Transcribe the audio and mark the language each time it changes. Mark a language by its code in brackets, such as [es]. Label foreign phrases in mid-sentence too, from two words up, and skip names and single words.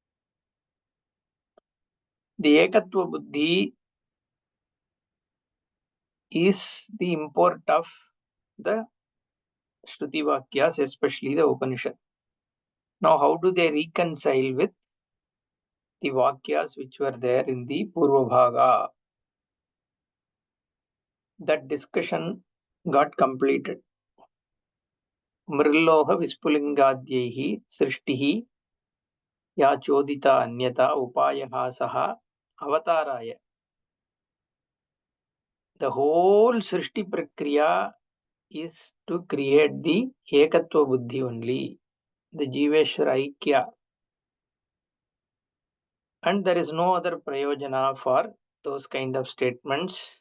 [en] The [sa] एकत्व बुद्धि [en] is the import of the [sa] श्रुति वाक्याः, [en] especially the Upanishad. Now, how do they reconcile with the Vakyas which were there in the [sa] पूर्व भाग? [en] That discussion got completed. [sa] मृल्लोह विस्फुलिङ्गाद्यैः सृष्टिः या चोदिता अन्यथा उपायः सः अवताराय. [en] The whole [sa] सृष्टि प्रक्रिया [en] is to create the [sa] एकत्व बुद्धि [en] only, the [sa] जीवेश्वर ऐक्य. [en] And there is no other prayojana for those kind of statements.